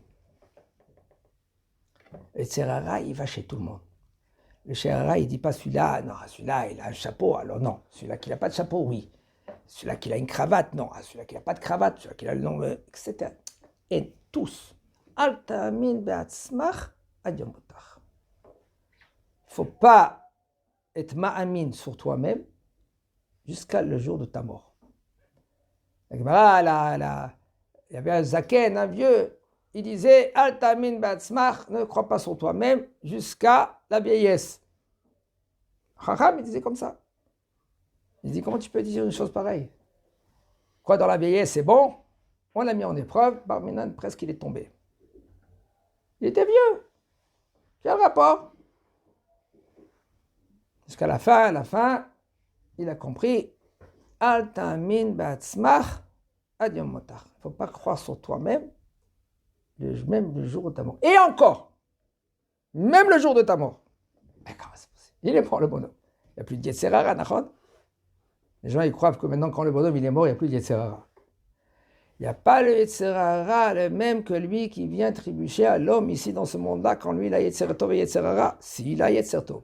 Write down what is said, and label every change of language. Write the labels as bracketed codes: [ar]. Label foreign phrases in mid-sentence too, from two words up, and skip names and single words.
[fr] Le Yitzhara, il va chez tout le monde. Le Shehara, il ne dit pas celui-là, non, celui-là, il a un chapeau, alors non. Celui-là qui n'a pas de chapeau, oui. Celui-là qui a une cravate, non. Celui-là qui n'a pas de cravate, celui-là qui a le nom, etc. Et tous. [he] אל תאמין בעצמך עד יום מותך. [fr] Il ne faut pas être ma'amin sur toi-même jusqu'à le jour de ta mort. Il y avait un zaken, un vieux, il disait [he] אל תאמין בעצמך, [fr] ne crois pas sur toi-même jusqu'à la vieillesse. Chacham, il disait comme ça. Il dit, comment tu peux dire une chose pareille? Quoi, dans la vieillesse, c'est bon? On l'a mis en épreuve, Barminan, presque il est tombé. Il était vieux. Quel rapport? Jusqu'à la fin, il a compris. [he] אל תאמין בעצמך עד יום מותך. [fr] Il ne faut pas croire sur toi-même, même le jour de ta mort. Et encore, même le jour de ta mort. Mais comment c'est possible? Il est mort, le bonhomme. Il n'y a plus de [he] יצר הרע, [fr] nachon? Les gens, ils croient que maintenant, quand le bonhomme il est mort, il n'y a plus de [he] יצר הרע. [fr] Il n'y a pas le [he] יצר הרע, [fr] le même que lui qui vient trébucher à l'homme ici dans ce monde-là, quand lui, il a [he] יצר טוב [fr] et [he] יצר הרע, [fr] s'il a [he] יצר טוב.